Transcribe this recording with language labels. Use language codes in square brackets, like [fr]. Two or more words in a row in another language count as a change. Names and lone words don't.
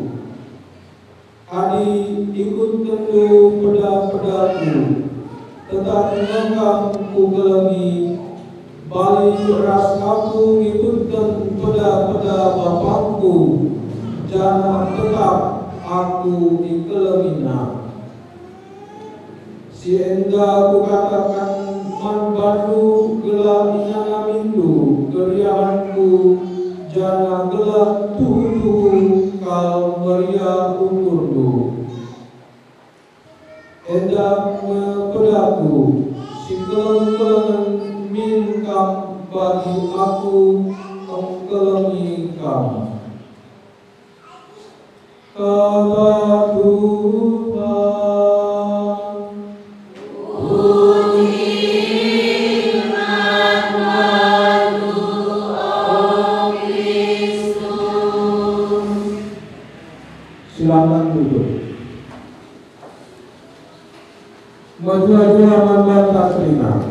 [btx] Adi ikut tentu peda-pedaku, tetap mengam ku kelengi, bali ras aku ikutkan peda-peda bapakku, jangan tetap aku dikelengina. Si enda ku katakan man bandu gelah inyana mindu keriahanku jana gelah tuhu Kalvaria ukurku, edak pedaku, sikeleng-keleng minkam bagi aku engkelengi kam. [id] Kata Tuhan, silakan duduk. Maju-maju aman Katrina.